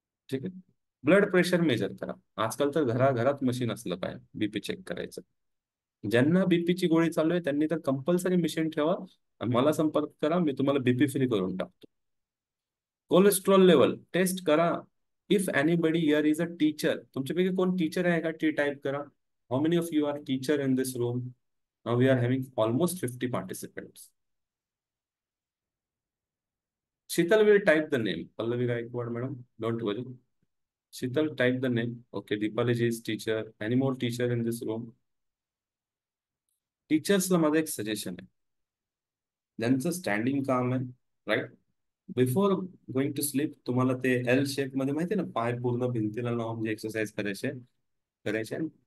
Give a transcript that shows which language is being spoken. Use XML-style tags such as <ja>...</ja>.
<mr>ठीक आहे. Blood pressure measure करा. आजकाल तर घराघरात मशीन असलं काय बीपी चेक करायचं. ज्यांना बीपीची गोळी चालू आहे त्यांनी तर कंपल्सरी मशीन ठेवा, आणि मला संपर्क करा, मी तुम्हाला बीपी फ्री करून टाकतो. कोलेस्ट्रॉल लेवल टेस्ट करा.</mr> <en>if anybody here is a teacher,</en> <mr>तुमच्यापैकी कोण टीचर आहे का, टी टाईप करा.</mr> <en>How many of you are teacher in this room? Now we are having almost 50 participants. Sheetal will type the name. Pallavi Gaikwad madam, don't worry. Sheetal type the name. Okay, Deepali is teacher. Any more teacher in this room?</en> <mr>टीचर्सला माझं एक suggestion आहे, ज्यांचं standing काम आहे, right,</mr> <en>before going to sleep</en> <mr>तुम्हाला ते L shape मध्ये, माहिती आहे ना, पाय पूर्ण भिंतीला लावून जे एक्सरसाइज करायचे.</mr>